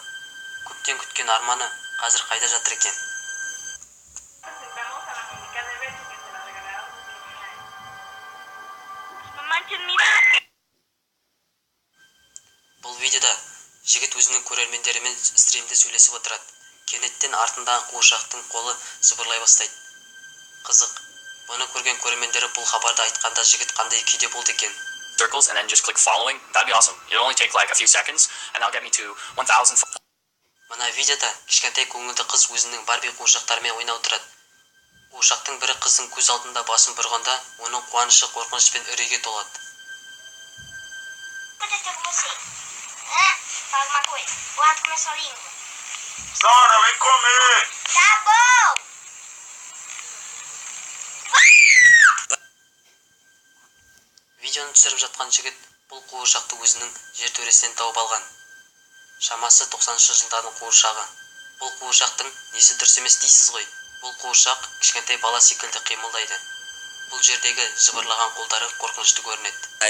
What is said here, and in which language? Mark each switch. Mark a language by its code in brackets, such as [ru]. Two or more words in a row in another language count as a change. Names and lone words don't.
[kk] Көптен күткен арманы қазір қайда жатыр екен? Бұл видеода жігіт өзінің көрермендерімен стримде сөйлесіп отырады. Кенеттен артындағы қуыршақтың қолы зыбырлай бастайды. Қызық. Бұны көрген көрермендері бұл хабарды айтқанда жігіт қандай күйде болды екен? [en] Circles and then just click following. That'd be awesome. It'll only take like a few seconds and that'll get me to 1000. [kk] Мына видеода кішкентай көңілді қыз өзінің Барби қуыршақтарымен ойнап отырады. Қуыршақтың бірі қыздың көз алдында басын бұрғанда, оның қуанышы қорқыныш пен үрейге толады. [pt] Sora, vem comer. Tá bom! [kk] Видеоны түсіріп жатқан жігіт бұл қуыршақты өзінің жертөлесінен тауып алған. Шамасы 90-шы жылдардың қуыршағы. Бұл қуыршақтың несі дұрыс емес дейсіз ғой? Бұл қуыршақ кішкентай бала секілді қимылдайды. Бұл жердегі жыбырлаған қолдары қорқынышты көрінеді.